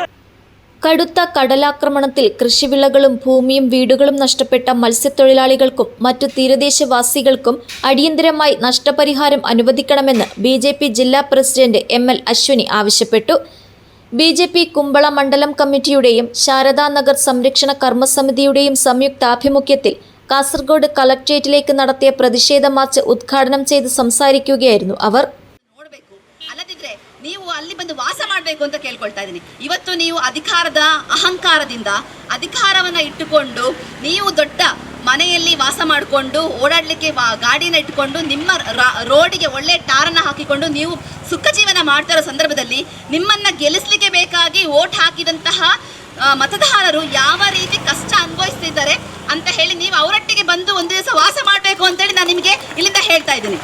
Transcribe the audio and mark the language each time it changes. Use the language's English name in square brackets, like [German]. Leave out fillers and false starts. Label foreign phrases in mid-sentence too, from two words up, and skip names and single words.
[Malayalam] കടുത്ത കടലാക്രമണത്തിൽ കൃഷിവിളകളും ഭൂമിയും വീടുകളും നഷ്ടപ്പെട്ട മത്സ്യത്തൊഴിലാളികൾക്കും മറ്റു തീരദേശവാസികൾക്കും അടിയന്തരമായി നഷ്ടപരിഹാരം അനുവദിക്കണമെന്ന് ബി.ജെ.പി. ജില്ലാ പ്രസിഡന്റ് എം.എൽ. അശ്വിനി ആവശ്യപ്പെട്ടു. ബി.ജെ.പി. കുമ്പള മണ്ഡലം കമ്മിറ്റിയുടെയും ശാരദാനഗർ സംരക്ഷണ കർമ്മസമിതിയുടെയും സംയുക്താഭിമുഖ്യത്തിൽ കാസർഗോഡ് കളക്ടറേറ്റിലേക്ക് നടത്തിയ പ്രതിഷേധ മാർച്ച് ഉദ്ഘാടനം ചെയ്ത് സംസാരിക്കുകയായിരുന്നു അവർ. [Kannada] ನೀವು ಅಲ್ಲಿ ಬಂದು ವಾಸ ಮಾಡಬೇಕು ಅಂತ ಕೇಳ್ಕೊಳ್ತಾ ಇದ್ದೀನಿ. ಇವತ್ತು ನೀವು ಅಧಿಕಾರದ ಅಹಂಕಾರದಿಂದ ಅಧಿಕಾರವನ್ನು ಇಟ್ಟುಕೊಂಡು ನೀವು ದೊಡ್ಡ ಮನೆಯಲ್ಲಿ ವಾಸ ಮಾಡಿಕೊಂಡು ಓಡಾಡಲಿಕ್ಕೆ ಗಾಡಿನ ಇಟ್ಟುಕೊಂಡು ನಿಮ್ಮ ರೋಡಿಗೆ ಒಳ್ಳೆ ಟಾರನ್ನು ಹಾಕಿಕೊಂಡು ನೀವು ಸುಖ ಜೀವನ ಮಾಡ್ತಾ ಇರೋ ಸಂದರ್ಭದಲ್ಲಿ ನಿಮ್ಮನ್ನು ಗೆಲ್ಲಿಸಲಿಕ್ಕೆ ಬೇಕಾಗಿ ಓಟ್ ಹಾಕಿದಂತಹ ಮತದಾರರು ಯಾವ ರೀತಿ ಕಷ್ಟ ಅನುಭವಿಸ್ತಿದ್ದಾರೆ ಅಂತ ಹೇಳಿ ನೀವು ಅವರೊಟ್ಟಿಗೆ ಬಂದು ಒಂದು ದಿವಸ ವಾಸ ಮಾಡಬೇಕು ಅಂತೇಳಿ ನಾನು ನಿಮಗೆ ಇಲ್ಲಿಂದ ಹೇಳ್ತಾ ಇದ್ದೀನಿ.